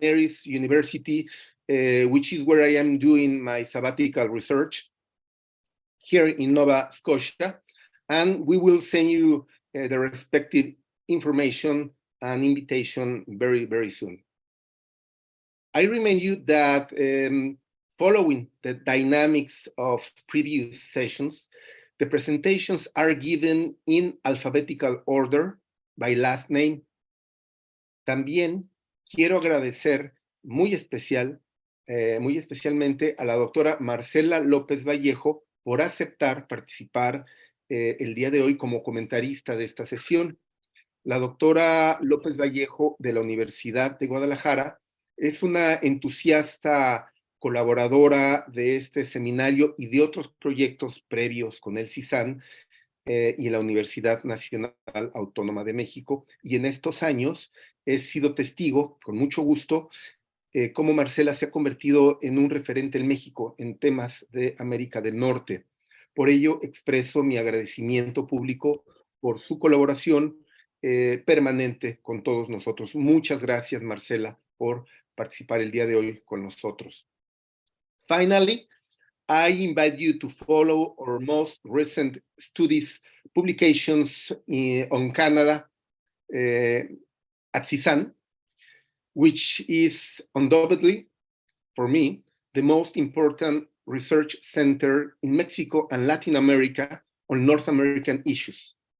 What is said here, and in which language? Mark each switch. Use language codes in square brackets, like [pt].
[en] Mary's University, which is where I am doing my sabbatical research here in Nova Scotia, and we will send you the respective information and invitation very, very soon. I remind you that following the dynamics of previous sessions, the presentations are given in alphabetical order by last name. [es] También quiero agradecer muy especialmente a la doctora Marcela López Vallejo por aceptar participar el día de hoy como comentarista de esta sesión. La doctora López Vallejo de la Universidad de Guadalajara es una entusiasta colaboradora de este seminario y de otros proyectos previos con el CISAN y la Universidad Nacional Autónoma de México. Y en estos años he sido testigo, con mucho gusto, cómo Marcela se ha convertido en un referente en México en temas de América del Norte. Por ello, expreso mi agradecimiento público por su colaboración permanente con todos nosotros. Muchas gracias, Marcela, por participar el día de hoy con nosotros. [en] Finally, I invite you to follow our most recent studies publications on Canada at CISAN, which is undoubtedly, for me, the most important research center in Mexico and Latin America on North American issues.